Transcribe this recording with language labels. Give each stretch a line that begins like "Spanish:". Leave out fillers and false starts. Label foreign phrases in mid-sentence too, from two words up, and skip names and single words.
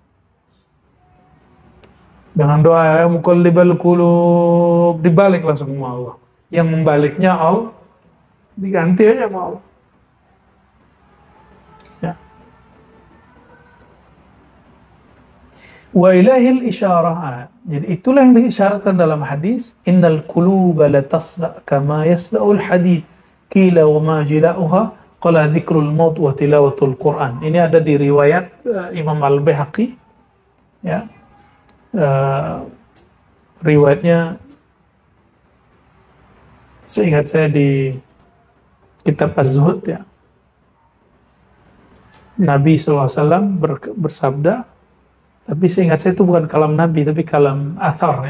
Indonesian: Dengan doa
Arabic: يا مقلب القلوب,
Indonesian: dibalik langsung sama Allah. Yang membaliknya Allah, diganti aja sama Allah.
Arabic: Ya. وإليه الإشارة.
Indonesian: Jadi itulah yang diisyaratkan dalam hadis,
Arabic: إن القلوب لتصدأ كما يصدأ الحديد قيل وما جلاؤها قال ذكر الموت وتلاوة القرآن.
Indonesian: Ini ada di riwayat Imam Al-Baihaqi, ya. Riwayatnya seingat saya di kitab Az-Zuhud, ya. Nabi SAW bersabda, tapi seingat saya itu bukan kalam Nabi, tapi kalam athar, ya.